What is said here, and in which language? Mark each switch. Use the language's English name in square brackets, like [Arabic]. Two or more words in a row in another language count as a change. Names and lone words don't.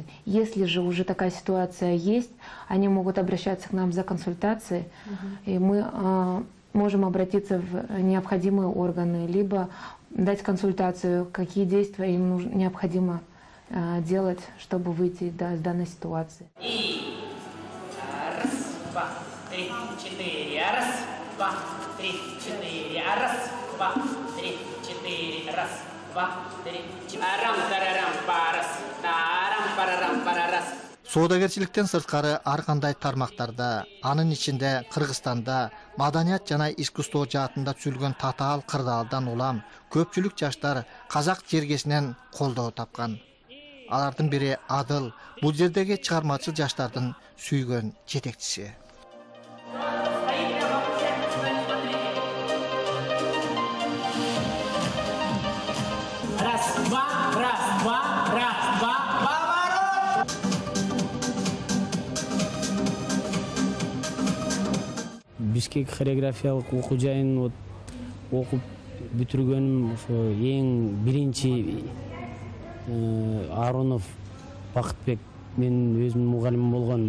[Russian] Если же уже такая ситуация есть, они могут обращаться к нам за консультацией, и мы можем обратиться в необходимые органы, либо дать консультацию, какие действия им необходимо делать, чтобы выйти из данной ситуации. И раз, два, три, четыре, раз, два, три, четыре, раз, два, три, четыре, раз, два, три, четыре, арам-тарарам, парас, тарам-парарам-парарас. [Kyrgyz] Соодагерчиликтен сырткары ар кандай тармактарда, анын ичинде Кыргызстанда маданият жана искусство жаатында түзүлгөн татаал кырдаалдан улам көпчүлүк жаштар казак жергесинен колдоо тапкан. Алардын бири Адыл, бул жердеги чыгармачыл жаштардын сүйгөн жетекчиси. [Russian] Раз, два, поворот! [Kyrgyz] Бишкек хореографиялык окуу жайын окуп бүтүргөнүм ошо эң биринчи Арунов Бакытбек менин өзүмдүн мугалимим болгон.